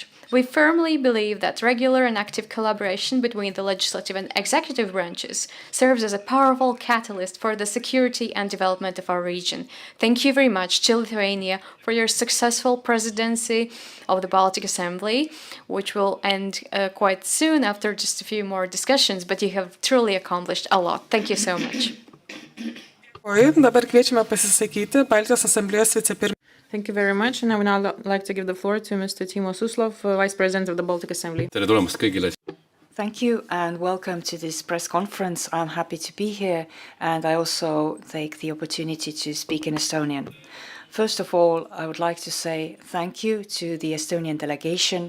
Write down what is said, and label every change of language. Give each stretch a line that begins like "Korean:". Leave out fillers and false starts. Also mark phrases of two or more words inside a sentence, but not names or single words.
English: We firmly believe that regular and active collaboration between the legislative and executive branches serves as a powerful catalyst for the security and development of our region. Thank you very much to Lithuania for your successful presidency of the Baltic Assembly, which will end quite soon after just a few more discussions, but you have truly accomplished a lot. Thank you so much.
Lithuanian: Dabar kviečiame pasisakyti Baltijos Asamblėjos vicepirmininką.
English: Thank you very much, and I would now like to give the floor to Mr. Timas Suslovas, Vice President of the Baltic Assembly.
Estonian: Tere tulemast kõigile.
English: Thank you and welcome to this press conference. I'm happy to be here and I also take the opportunity to speak in Estonian. First of all, I would like to say thank you to the Estonian delegation.